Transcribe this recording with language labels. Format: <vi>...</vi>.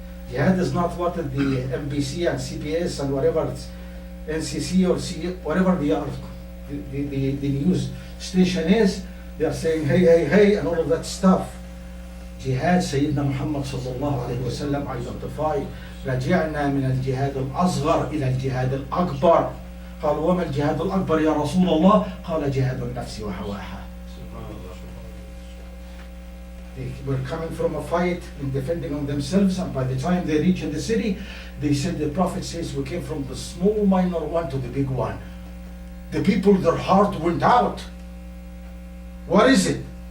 <en>Jihad is not what the MBC and CPS and whatever it's NCC or whatever they are, the news station is, they are saying hey and all of that stuff. Jihad, Sayyidina Muhammad sallallahu alayhi wa sallam identified,</en> <ar>رجعنا من الجهاد الأصغر إلى الجهاد الأكبر. قال وما الجهاد الأكبر يا رسول الله؟ قال جهاد النفس وهواها.</ar> <en>They were coming from a fight and defending on themselves, and by the time they reached the city, they said, the Prophet says, we came from the small minor one to the big one. The people, their heart went out. What is it?</en>